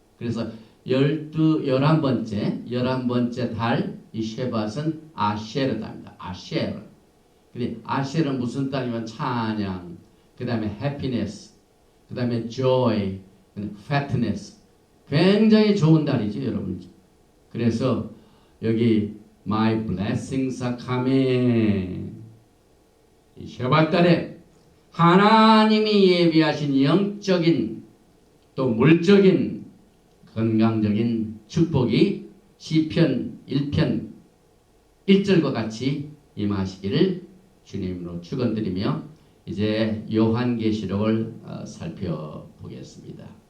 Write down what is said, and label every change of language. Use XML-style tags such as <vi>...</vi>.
<ko>그래서 11번째 달, 이 쉐밧은 아쉐르다입니다. 아쉐르. 근데 아쉐르는 무슨 달이면 찬양, 그 다음에 해피니스, 그 다음에 joy, fatness. 굉장히 좋은 달이죠, 여러분.</ko> <en>그래서 여기 my blessings are coming.</en> <ko>이 쉐밧 달에 하나님이 예비하신 영적인 또 물적인 건강적인 축복이 시편 1편 1절과 같이 임하시기를 주님으로 축원드리며, 이제 요한계시록을 살펴보겠습니다.</ko>